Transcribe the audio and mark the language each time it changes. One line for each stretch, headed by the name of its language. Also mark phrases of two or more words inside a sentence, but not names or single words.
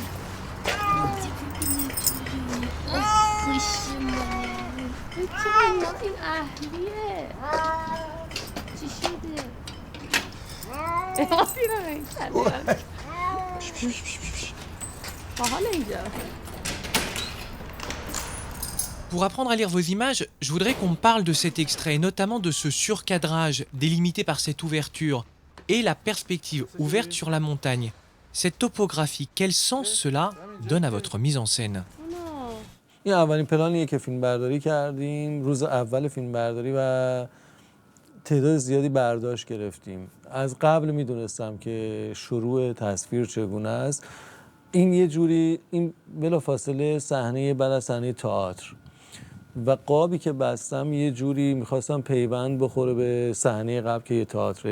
Persian: این اهلیه چی شده؟ باحال اینجا.
French: Pour apprendre à lire vos images, je voudrais qu'on parle de cet extrait, notamment de ce surcadrage délimité par cette ouverture et la perspective ouverte sur la montagne. Cette topographie, quel sens cela donne à votre mise en scène?
Persian: این اولین پلانیه که فیلم برداری کردیم، روز اول فیلم برداری و تعداد زیادی برداشت گرفتیم. از قبل میدونستم که شروع تصویر چگونه است. این یه جوری این بلافاصله صحنه بعد از صحنه تئاتر و قابی که بستم یه جوری میخواستم پیوند بخوره به صحنه قبل که یه تئاتره.